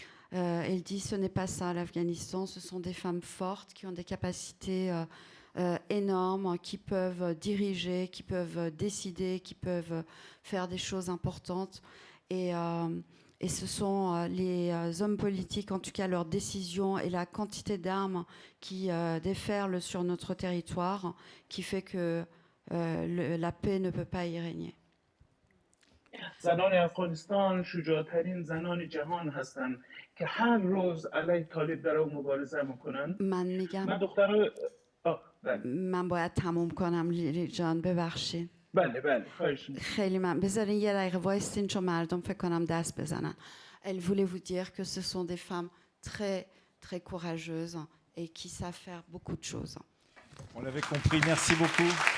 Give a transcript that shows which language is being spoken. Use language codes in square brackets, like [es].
[fr] Elle dit ce n'est pas ça l'Afghanistan, ce sont des femmes fortes qui ont des capacités énormes, qui peuvent diriger, qui peuvent décider, qui peuvent faire des choses importantes. Et Et ce sont les hommes politiques, en tout cas leurs décisions et la quantité d'armes qui déferlent sur notre territoire, qui fait que la paix ne peut pas y régner. [fa] زنان افغانستان شجاعترین زنان جهان هستند که هر روز علیه طالب داره مبارزه میکنن. من میگم من دخترها من باید تموم کنم لیلی جان، ببخشید. بله خواهش می‌کنم. خیلی من بذارین یه دقیقه وایستین چون مردم فکر کنم دست بزنن. [fr] Elle voulait vous dire que ce sont des femmes très très courageuses et qui savent faire beaucoup de choses. On l'avait compris, merci beaucoup.